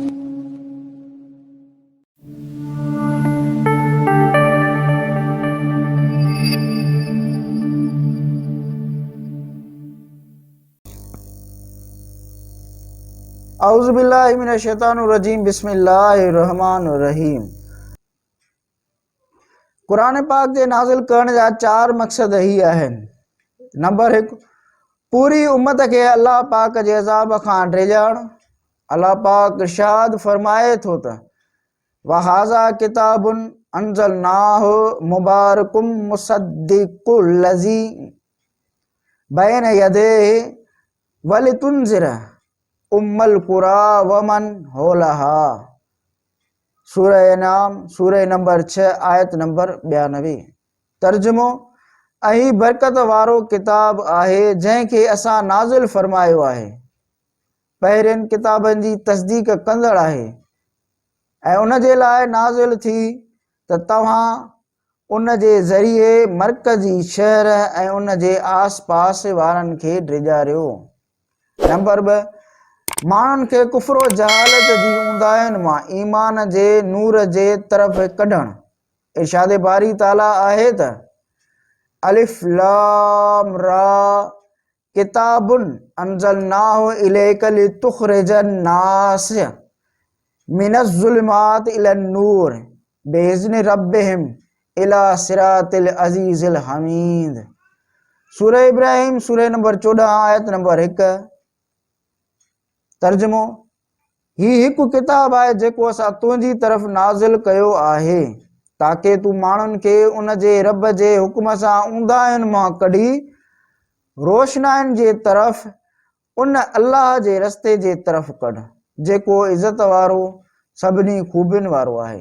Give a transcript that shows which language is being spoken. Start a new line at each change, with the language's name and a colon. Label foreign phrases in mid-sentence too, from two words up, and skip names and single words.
Arabic: أعوذ بالله من الشيطان الرجيم، بسم الله الرحمن الرحيم.
Sindhi: क़ुरान पाक जे नाज़िल करण जा 4 मक़सद ही आहिनि। नंबर 1, पूरी उम्मत खे अल्लाह पाक जे अज़ाब खां डिॼाइण। अल्लाह पाक इरशाद फरमाए थो त
Arabic: وهذا كتاب أنزلناه مبارك مصدق الذي بين يديه ولتنذر أم القرى ومن حولها.
Sindhi: सूरह नाम सूरह नंबर 6 आयत नंबर 92। तर्जुमो: अही बरकत वारो किताब आहे जंहिंखे असां नाज़िल फरमायो आहे, पहिरियनि किताबनि जी तस्दीक कंदड़ आहे ऐं उन जे लाइ नाज़िल थी त तव्हां उन जे ज़रिए मरकज़ी शहर ऐं उन जे आस पास वारनि खे डिॼारियो। नंबर 2, माण्हुनि खे कुफ़्र जहालत जी ऊंदाहियुनि मां ईमान जे नूर जे तरफ़ कढण। इरशाद बारी ताला आहे त
Arabic: الر كتاب أنزلناه إليك لتخرج الناس من الظلمات إلى النور بإذن ربهم إلى صراط العزيز الحميد.
Sindhi: सूरह इब्राहिम सूरह नंबर 14 आयत नंबर 1। तर्जुमो: ही हिकु किताब आहे जेको असां तुंहिंजी तरफ़ नाज़िल कयो आहे ताकि तूं माण्हुनि खे उन जे रब जे हुक्म सां ऊंदाहियुनि मां कढी रोशनाइनि जे तरफ़ उन अल्लाह जे रस्ते जे तरफ़ कढ जेको इज़त वारो सभिनी खूबियुनि वारो आहे।